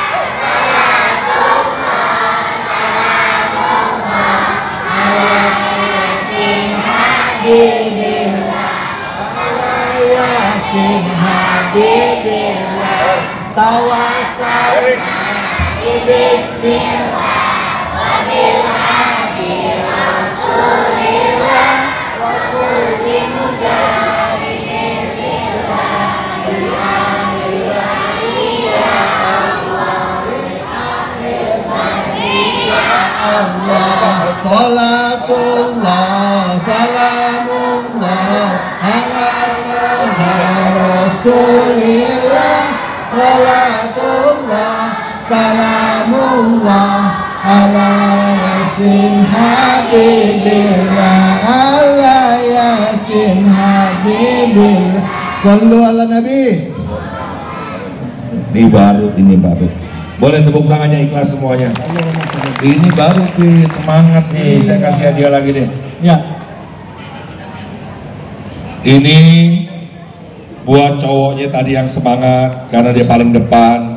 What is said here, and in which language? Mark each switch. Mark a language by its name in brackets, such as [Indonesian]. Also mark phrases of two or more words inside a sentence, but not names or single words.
[Arabic] ياسين حبيب الله توسل بسم الله وبالهادي رسول الله وكل مجاهدين الله صلاة الله سلام الله على رسول الله صلاة الله سلام الله على ياسين حبيب الله على ياسين حبيب الله صلوا على النبي. [Indonesian] Ini baru. Boleh tepuk tangannya ikhlas semuanya. Ini baru Pit, semangat nih. Saya kasih hadiah lagi deh. Ya. Ini buat cowoknya tadi yang semangat karena dia paling depan.